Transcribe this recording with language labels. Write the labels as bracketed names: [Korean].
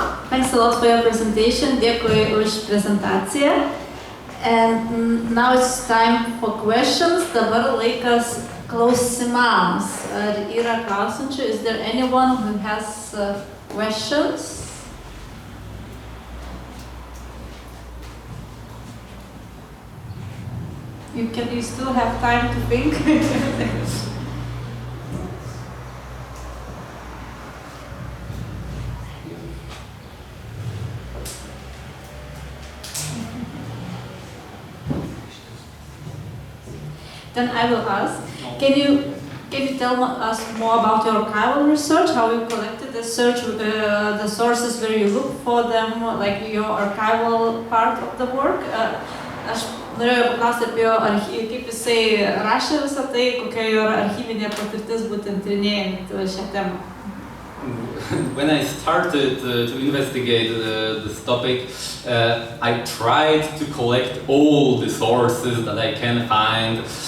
[English] Thanks a lot for your presentation. [Lithuanian] Dėkui už prezentaciją. [English] And now it's time for questions. [Lithuanian] Dabar laikas klausimams. Ar yra klausančių? [English] Is there anyone who has questions? You still have time to think. Then I will ask, can you tell us more about your archival research, how you collected the sources, where you look for them, like your archival part of the work? [Lithuanian] Aš norėjau paklausti apie jo kaip jisai rašė visą tai, kokia jo archyvinė patirtis būtent tyrinėjant šią temą. [English] When I started to investigate this topic, I tried to collect all the sources that I can find